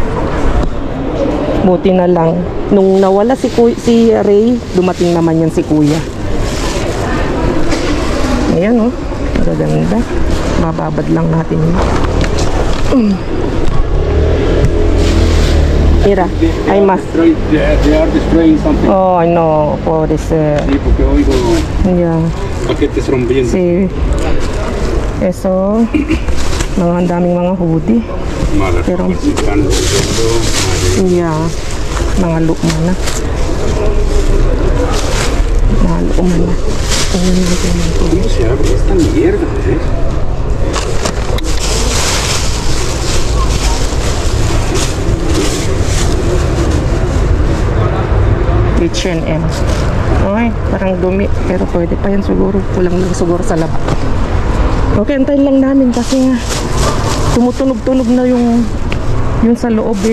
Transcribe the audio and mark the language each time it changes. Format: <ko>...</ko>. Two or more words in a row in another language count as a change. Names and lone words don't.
<tl>Buti na lang nung nawala si Ray, dumating naman yan si kuya. Ayan oh, magaganda. Mababad lang natin yun. Mira,</tl> <en>I must. They are destroying something. Oh, I know. For this.</en> <es>Sí, porque oigo</es> <en>Yeah.</en> <es>paquetes rompiendo. Si. Eso.</es> <tl>Ang daming mga hoodie. Malas</tl> <es>Pero- ropas están rompiendo.</es> <en>Yeah.</en> <tl>Mga lukma na. Mga lukma na.</tl> <es>¿Cómo se abre esta mierda? H&M.</es> <tl>Ay, parang dumi. Pero pwede pa yan siguro. Kulang lang siguro sa lab. Okay, antayin lang namin kasi nga tumutunog-tunog na yung sa loob eh.</tl>